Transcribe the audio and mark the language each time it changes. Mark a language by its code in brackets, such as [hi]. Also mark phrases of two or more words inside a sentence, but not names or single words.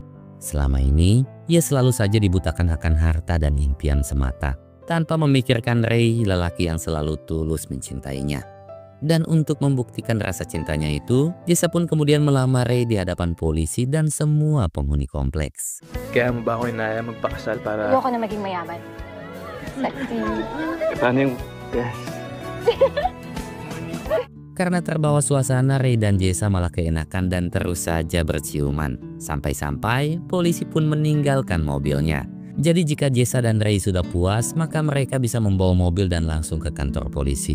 [id] Selama ini, ia selalu saja dibutakan akan harta dan impian semata, tanpa memikirkan Ray, lelaki yang selalu tulus mencintainya. Dan untuk membuktikan rasa cintanya itu, Jessa pun kemudian melamar Ray di hadapan polisi dan semua penghuni kompleks. [tl] Kaya mo ba ako inaya magpakasal para... Ayoko na maging mayaman. Sexy. Paano yung... Yes. [id] Karena terbawa suasana, Ray dan Jessa malah keenakan dan terus saja berciuman. Sampai-sampai polisi pun meninggalkan mobilnya. Jadi jika Jessa dan Ray sudah puas, maka mereka bisa membawa mobil dan langsung ke kantor polisi.